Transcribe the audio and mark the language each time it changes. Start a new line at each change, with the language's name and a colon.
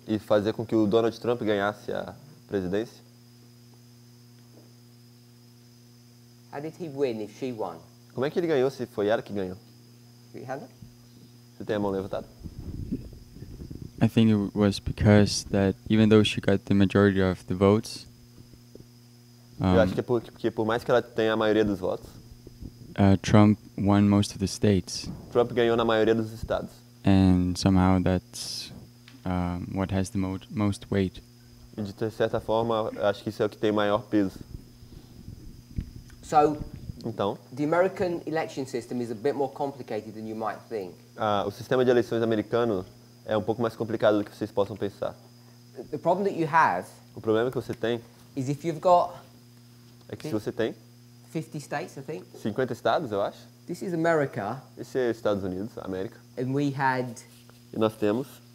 Portuguese: e fazer com que o Donald Trump ganhasse a presidência?
English: How did he win if she won?
Portuguese: Como é que ele ganhou se foi ela que ganhou? Hannah? Você tem a mão levantada?
English: I think it was because that even though she got the majority of the votes,
Portuguese: Eu acho que é porque por mais que ela tenha a maioria dos votos,
English: Trump won most of the states,
Portuguese: Trump ganhou na maioria dos estados.
English: and somehow that's what has the most weight.
Portuguese: E de certa forma, eu acho que isso é o que tem maior peso.
English: So
Portuguese: Então,
English: the American election system is a bit more complicated than you might think.
Portuguese: o sistema de eleições americano é um pouco mais complicado do que vocês possam pensar.
English: The problem that you have
Portuguese: O problema que você tem
English: is if you've got
Portuguese: é que se você tem
English: 50 states, I think.
Portuguese: 50 estados, eu acho,
English: This is America,
Portuguese: esse é Estados Unidos, América,
English: and we had
Portuguese: e nós temos